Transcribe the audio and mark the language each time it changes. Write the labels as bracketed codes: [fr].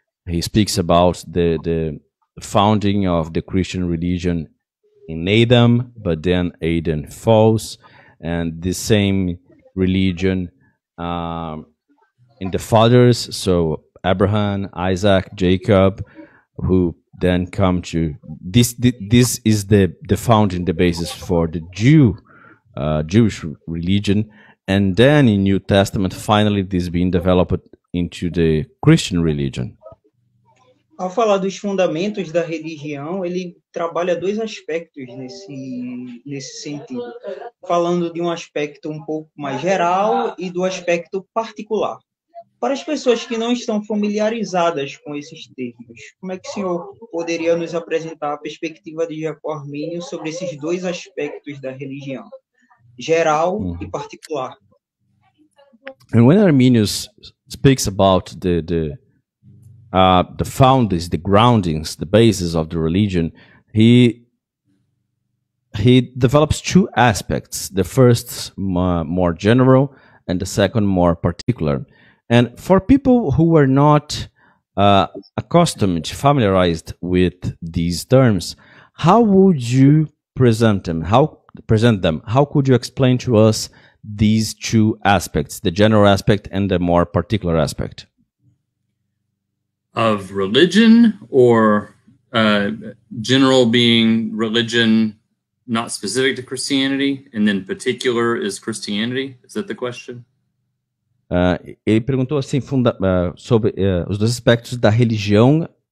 [en] He speaks about the founding of the Christian religion in Adam, but then Adam falls, and the same religion in the fathers, so Abraham, Isaac, Jacob, who then come to this. This is the founding, the basis for the Jewish religion, and then in New Testament, finally, this being developed into the Christian religion. [pt] Ao falar dos fundamentos da religião, ele trabalha dois aspectos nesse sentido, falando de um aspecto um pouco mais geral e do aspecto particular. Para as pessoas que não estão familiarizadas com esses termos, como é que o senhor poderia nos apresentar a perspectiva de Jacó Armínio sobre esses dois aspectos da religião, geral e particular? [en] And when Arminius speaks about the founders, the groundings, the basis of the religion, he develops two aspects. The first more general, and the second more particular. And for people who are not accustomed, familiarized with these terms, how would you present them? How could you explain to us these two aspects, the general aspect and the more particular aspect? Of religion, or general being religion not specific to Christianity, and then particular is Christianity? Is that the question? [pt] Ele perguntou assim sobre os dois aspectos da religião.